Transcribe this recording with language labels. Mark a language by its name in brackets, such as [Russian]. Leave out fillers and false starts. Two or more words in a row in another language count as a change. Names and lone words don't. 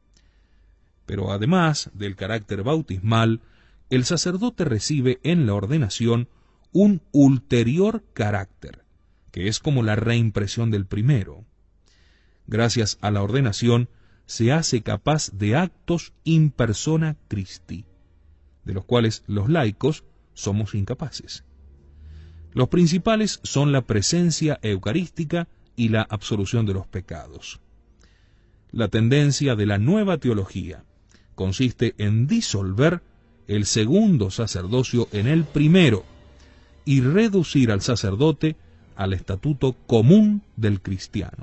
[Spanish] Pero además del carácter bautismal, el sacerdote recibe en la ordenación un ulterior carácter, que es como la reimpresión del primero. Gracias a la ordenación, se hace capaz de actos [Latin] in persona Christi, [Spanish] de los cuales los laicos somos incapaces. Los principales son la presencia eucarística y la absolución de los pecados. La tendencia de la nueva teología consiste en disolver el segundo sacerdocio en el primero y reducir al sacerdote al estatuto común del cristiano.